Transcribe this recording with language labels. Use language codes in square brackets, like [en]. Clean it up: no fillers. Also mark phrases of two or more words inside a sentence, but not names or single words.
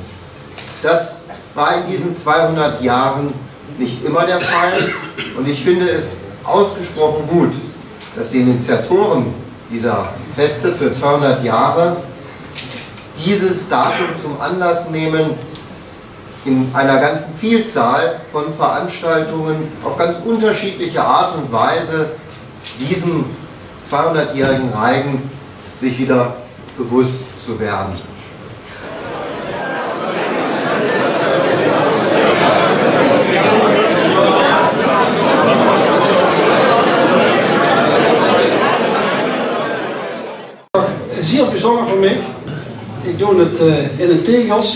[de] Das war in diesen 200 Jahren nicht immer der Fall und ich finde es ausgesprochen gut, dass die Initiatoren dieser Feste für 200 Jahre dieses Datum zum Anlass nehmen, in einer ganzen Vielzahl von Veranstaltungen auf ganz unterschiedliche Art und Weise diesem 200-jährigen Reigen sich wieder bewusst zu werden. [nl] Zeer bijzonder voor mij. Ik doe het in een tegels.